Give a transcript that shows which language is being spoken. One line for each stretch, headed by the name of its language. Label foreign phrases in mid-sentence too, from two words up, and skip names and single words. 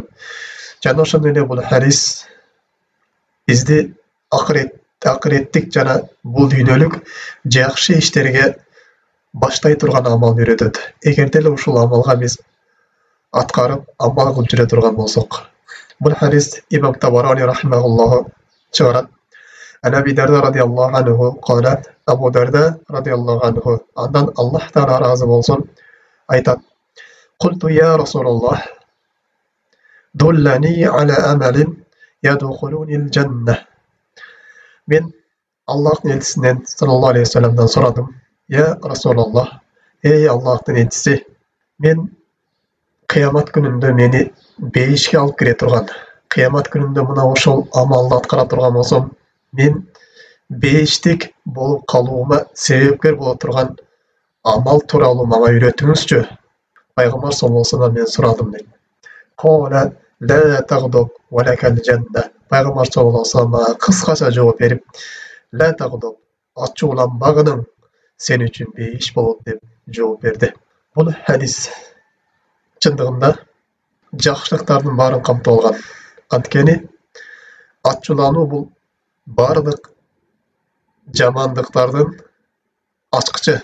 Kyrgyz: Жана ошондой эле бул хадис бизди акыреттик жана бул дүйнөлүк жакшы иштерге баштай турган амалды үйрөтөт. Эгерде эле ушул амалга биз аткарып, амал кылып жүрө турган болсок. Бул хадис Имам Табарани рахимахуллаху чыгарат.
Arabic: أبي درداء رضي الله عنه قال، أبو درداء رضي الله عنه,
Kyrgyz: андан Аллах таала разы болсун, айтат:
Arabic: "قلت يا رسول الله، دلني على عمل يدخلني الجنة."
Kyrgyz: Мен Аллахтын элчисинен
Arabic: صلى الله عليه
Kyrgyz: вассаламдан сурадым:
Arabic: "يا رسول الله,
Kyrgyz: эй Аллахтын элчиси, мен кыямат күнүндө мени бейишке алып кире турган, кыямат күнүндө мына ошол амалды аткара турган болсом, мен бейиштик болуп калуума себепкер боло турган амал тууралуу мага үйрөтүңүзчү." Пайгамбар
Arabic: صلى الله عليه وسلم
Kyrgyz: мен сурадым дейт.
Arabic: قال لا تغضب ولك الجنة.
Kyrgyz: Пайгамбар
Arabic: صلى الله عليه وسلم
Kyrgyz: мага кыскача жооп берип,
Arabic: لا تغضب,
Kyrgyz: ачууланбагының, сен үчүн бейиш болот деп жооп берди. Бул хадис чындыгында жакшылыктардын баарын камтып алган. Анткени ачуулануу бул бардык жамандыктардын ачкычы.